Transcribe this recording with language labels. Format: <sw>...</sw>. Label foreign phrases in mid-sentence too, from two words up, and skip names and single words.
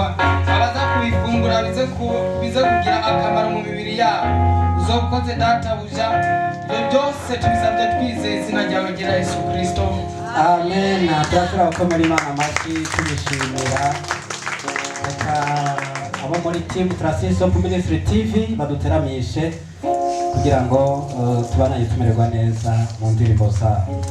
<rn>Abaza kubifungura bize kugira akamaro mu mibiri yabo uzokoze databuja. Ibyo byose tubisabye twizeye izina ryawe gira Yesu Kristo, amen. Turakora gukomera Imana amashyi tubishimira. Reka abo muri team Transition of Ministry TV baduteramishe kugira ngo tubanaye tumererwa neza mu ndirimbo zabo.</rn>